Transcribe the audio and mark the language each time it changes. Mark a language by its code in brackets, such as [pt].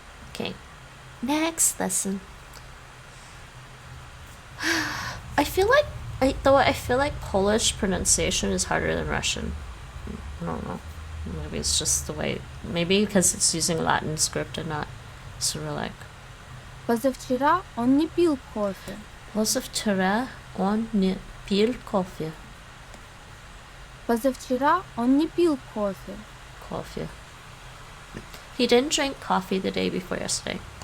[en] Okay, next lesson. I feel like Polish pronunciation is harder than Russian. I don't know. Maybe it's just the way. Maybe because it's using Latin script and not Cyrillic. [ru] Позавчера он не пил кофе. Позавчера он не пил кофе. Позавчера он не пил кофе. [en] Coffee. He didn't drink coffee the day before yesterday.